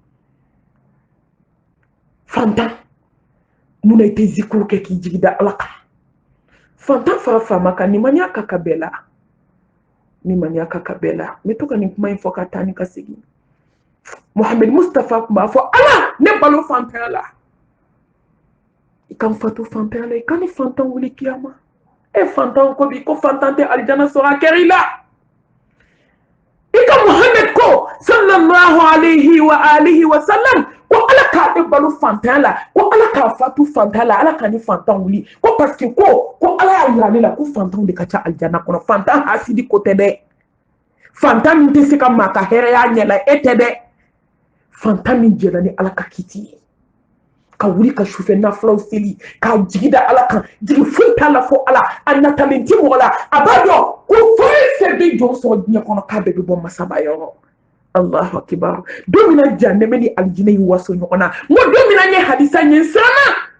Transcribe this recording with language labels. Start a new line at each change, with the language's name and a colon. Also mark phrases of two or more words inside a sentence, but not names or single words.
Bambara: fantan munna i tɛ zikuru kɛ k'i jigi da ala kan fantan fara faama kan nimaniya ka kan bɛɛ la nimaniya ka kan bɛɛ la n bɛ to ka nin kuma in fɔ ka taa ni ka segin Muhammed Mustafa tun b'a fɔ ala ne balo fantanya la i kan fatu fantanya la i kan ni fantan wuli kiyama fantan ko bi ko fantan tɛ alijana sɔrɔ a kɛra i la i ka Muhammed ko
Arabic: صلى الله عليه وآله وسلم
Bambara: ko ala k'a ne balo fantanya la ko ala k'a fatu fantanya la ala k'a ni fantan wuli ko
French: parce que
Bambara: ko ala y'a yira ne la ko fantanw de ka ca alijana kɔnɔ fantan hasidi ko tɛ dɛ fantan min tɛ se ka maa ka hɛrɛya ɲɛ la e tɛ dɛ fantan min jɛra ni ala ka kiti ye ka wuli ka sufɛ nafulaw seli k'a jigi da ala kan jigi foyi t'a la fo ala a natalen ti mɔgɔ la a b'a dɔn ko foyi fɛn bɛ jɔn sɔrɔ diɲɛ kɔnɔ k'a bɛɛ bɛ bɔ masaba yɔrɔ
Arabic: الله أكبر
Bambara: don min na jahannama ni alijinɛ yi waso ɲɔgɔn na n ko don min na n ye hadisa ɲɛ siranna